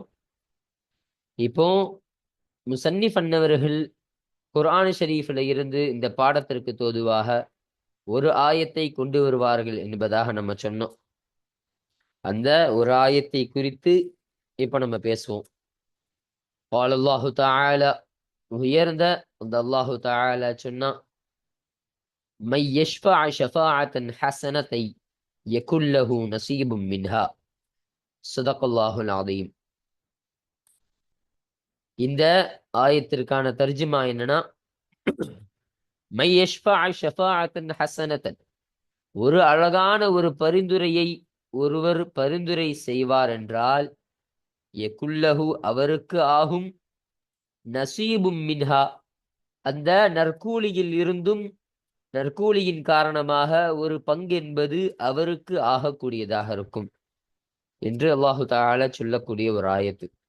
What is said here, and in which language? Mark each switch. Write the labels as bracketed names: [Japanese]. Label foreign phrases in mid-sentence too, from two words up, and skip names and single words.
[Tamil] இப்போ முசன்னிஃப் அன்னவர்கள் குர்ஆன் ஷரீஃபில் இருந்து இந்த பாடத்திற்கு தோதுவாக ஒரு ஆயத்தை கொண்டு வருவார்கள் என்பதாக நம்ம சொன்னோம். அந்த ஒரு ஆயத்தை குறித்து இப்ப நம்ம பேசுவோம். [Arabic] قال الله تعالى, [Tamil] உயர்ந்த அந்த [Arabic] الله تعالى [Tamil] சொன்னா, [Arabic] من يشفع شفاعة حسنة يكن له نصيب منها صدق الله العظيم. [Tamil] இந்த ஆயத்திற்கான தர்ஜுமா என்னன்னா, [Arabic] من يشفع شفاعة حسنة, [Tamil] ஒரு அழகான ஒரு பரிந்துரையை ஒருவர் பரிந்துரை செய்வார் என்றால், யகுல்லஹு அவருக்கு ஆகும், [Arabic] نصيب منها [Tamil] அந்த நற்கூலியில் இருந்தும், நற்கூலியின் காரணமாக ஒரு பங்கு என்பது அவருக்கு ஆகக்கூடியதாக இருக்கும் என்று [Arabic] الله تعالى [Tamil] சொல்லக்கூடிய ஒரு ஆயத்து.